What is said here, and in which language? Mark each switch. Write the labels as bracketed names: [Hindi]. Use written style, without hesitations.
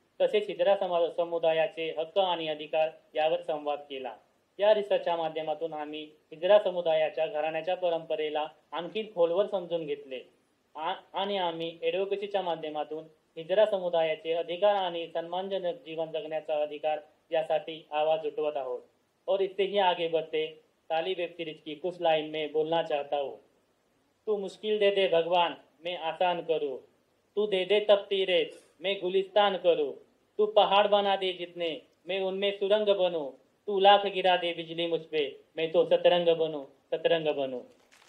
[Marathi] तसेच हिजरा समुदायाचे हक्क आणि अधिकार यावर संवाद केला. या रिसर्चच्या माध्यमातून आम्ही हिजरा समुदायाच्या घराण्याच्या परंपरेला आणखी खोलवर समजून घेतले आणि आम्ही एडव्होकेसीच्या माध्यमातून हिजरा समुदायाचे अधिकार आणि सन्मानजनक जीवन जगण्याचा अधिकार यासाठी आवाज उठवत आहोत. [Hindi] और इससे ही आगे बढ़ते ताली वेब सीरीज की कुछ लाइन में बोलना चाहता हूँ. तू मुश्किल दे दे भगवान, मैं आसान करूँ. तू दे दे तपती रेत, मैं गुलिस्तान करूँ. तू पहाड़ बना दे जितने, मैं उनमें सुरंग बनूं. तू लाख गिरा दे बिजली मुझ पे, मैं तो सतरंग बनूं, सतरंग बनूं.